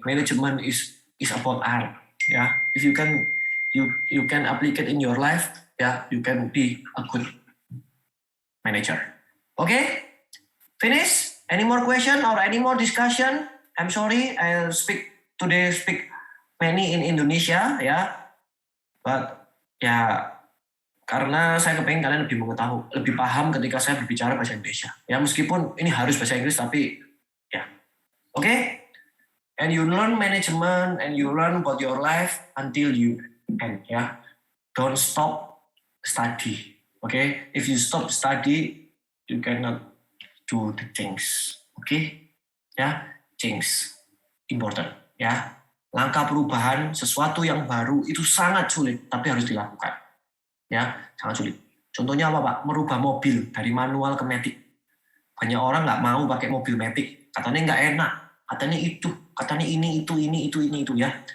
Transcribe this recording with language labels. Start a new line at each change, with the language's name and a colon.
English: Management is about art. Yeah. If you can applicate in your life, yeah, you can be a good manager. Okay? Finish? Any more question or any more discussion? I'm sorry, I'll speak many in Indonesia, ya.
Indonesian: But ya karena saya kepengen kalian lebih paham ketika saya berbicara bahasa Indonesia. Ya meskipun ini harus bahasa Inggris tapi ya.
English: Okay? And you learn management and you learn about your life until you end, ya. Don't stop study. Okay? If you stop study, you cannot do the things. Okay? Ya, change important, ya.
Indonesian: Langkah perubahan sesuatu yang baru itu sangat sulit tapi harus dilakukan. Ya, sangat sulit. Contohnya apa, Pak? Merubah mobil dari manual ke matic. Banyak orang nggak mau pakai mobil matic, katanya nggak enak, katanya ini itu ya.